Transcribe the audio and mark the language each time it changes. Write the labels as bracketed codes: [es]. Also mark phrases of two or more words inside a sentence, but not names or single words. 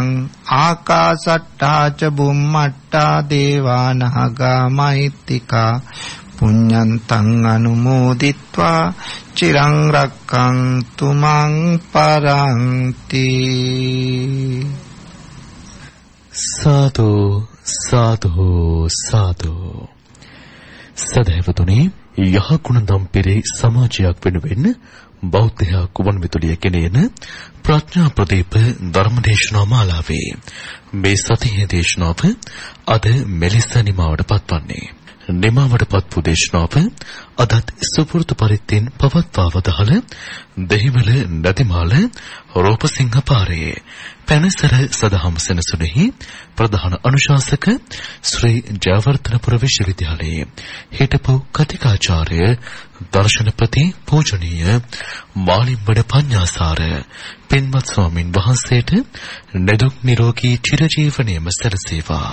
[pi] ආකාසට්ටා ච බුම්මට්ටා දේවා නාග මහිත්‍තිකා පුඤ්ඤන්තං අනුමෝදිත්වා චිරං රක්칸තු මං පරන්ති. [si] සාදු සාදු සාදු. සදහැවතුනි, යහගුණ නම් පෙරේ සමාජයක් වෙනුවෙන් බෞද්ධ කුවන් විදුලිය කෙනේන ප්‍රඥා ප්‍රදීප ධර්මදේශනා මාලාවේ මේ සතියේ දේශනාව අද මෙලෙස නිමාවට පත්වන්නේ. නිමාවටපත් වූ දේශනාව අදත් සුපුරුදු පරිද්දෙන් පවත්වා වදාළ දෙහිවල නදිමාල රූපසිංහ පාරේ පැනසර සදහම් සෙනසුනේහි ප්‍රධාන අනුශාසක ශ්‍රී ජයවර්ධනපුර විශ්වවිද්‍යාලයේ හිටපු කතිකාචාර්ය දර්ශනපති පූජනීය මාලිම්බඩ පඤ්ඤාසාර පින්වත් ස්වාමින් වහන්සේට නිදුක් නිරෝගී චිරජීවනයේම සැලසේවා.